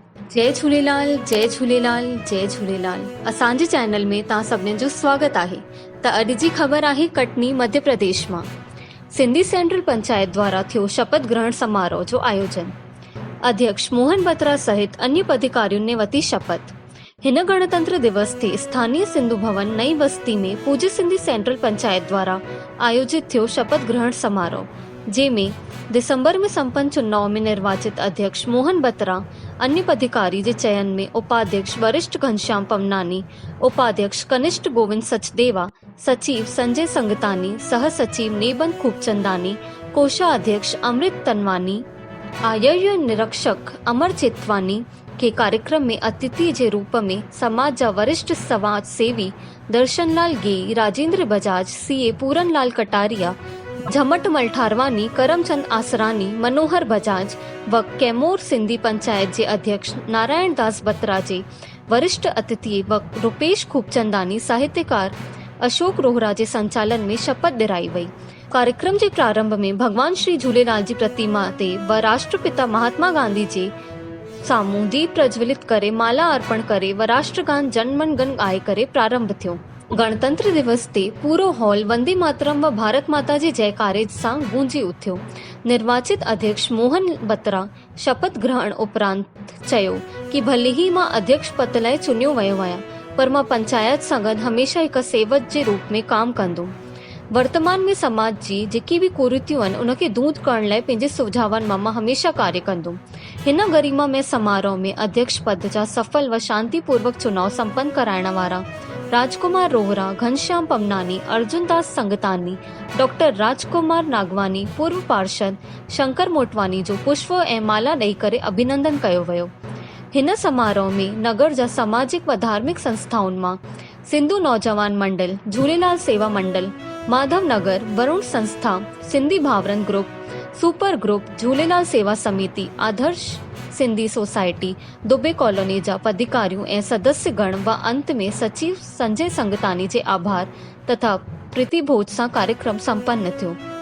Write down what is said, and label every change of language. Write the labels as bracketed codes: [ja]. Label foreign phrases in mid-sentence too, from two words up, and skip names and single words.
[sd] जय झूलेलाल जय झूलेलाल जय झूलेलाल। असांजे चैनल में तव्हां सभिनीनि जो स्वागत आहे। त अॼु जी ख़बर आहे कटनी मध्य प्रदेश मां। सिंधी सेंट्रल पंचायत द्वारा थियो शपथ ग्रहण समारोह जो आयोजन। अध्यक्ष मोहन बत्रा सहित अन्य पदाधिकारियों ने वती शपथ। हिन गणतंत्र दिवस ते स्थानीय सिंधु भवन नई बस्ती में पूज्य सिंधी सेंट्रल पंचायत द्वारा आयोजित थियो शपथ ग्रहण समारोह, जंहिंमें दिसंबर में संपन्न चुनाव में निर्वाचित अध्यक्ष मोहन बत्रा, अन्य पदाधिकारी जे चयन में उपाध्यक्ष वरिष्ठ घनश्याम पमनानी, उपाध्यक्ष कनिष्ठ गोविंद सचदेवा, सचिव संजय संगतानी, सह सचिव नेबन खूबचंदानी, कोषाध्यक्ष अमृत तनवानी, आय निरीक्षक अमर चेतवानी के कार्यक्रम में अतिथि के रूप में समाज जा वरिष्ठ समाज सेवी दर्शनलाल गे, राजेंद्र बजाज, सीए पूरनलाल कटारिया, झमटमल ठारवानी, करमचंद आसरानी, मनोहर बजाज व कैमोर सिंधी पंचायत के अध्यक्ष नारायण दास बत्रा जे वरिष्ठ अतिथि व रुपेश खूबचंदानी, साहित्यकार अशोक रोहरा के संचालन में शपथ दिलाई वई। कार्यक्रम के प्रारंभ में भगवान श्री झूलेलाल जी प्रतिमा ते व राष्ट्रपिता महात्मा गांधी जे सामूं दीप प्रज्वलित करे माला अर्पण करे व राष्ट्रगान जनमन गण गाए करे प्रारंभ थियो। गणतंत्र दिवस ते पूरो हॉल वंदे मातरम व भारत माता जे जयकारे सां गूंजी उठ्यो। निर्वाचित अध्यक्ष मोहन बत्रा शपथ ग्रहण उपरांत चयो कि भले ही मां अध्यक्ष पद लाइ चुनियो वियो आहियां, पर मां पंचायत सां गॾु हमेशा हिक सेवक जे रूप में काम कंदुमि। वर्तमान में समाज जी जेकी भी कुरीतियूं आहिनि उनखे दूर करण लाइ पंहिंजे सुझावनि मां मां कार्य कंदुमि। हिन गरिमामय समारोह में अध्यक्ष पद जा सफल व शांतिपूर्वक चुनाव संपन्न कराइण वारा राजकुमार रोहरा, घनश्याम पमनानी, अर्जुन दास संगतानी, डॉक्टर राजकुमार नागवानी, पूर्व पार्षद शंकर मोटवानी जो पुष्प ऐं माला ॾेई करे अभिनंदन कयो वियो। हिन समारोह में नगर जा सामाजिक व धार्मिक संस्थाउनि मां सिंधु नौजवान मंडल, झूलेलाल सेवा मंडल, माधव नगर, वरुण संस्था, सिंधी भावरन ग्रुप, सुपर ग्रुप, झूलेलाल सेवा समिति, आदर्श सिंधी सोसाइटी, दुबे कॉलोनी जा पदाधिकारियों ऐं सदस्य गण व अंत में सचिव संजय संगतानी जे आभार तथा प्रीति भोज सां कार्यक्रम संपन्न थियो।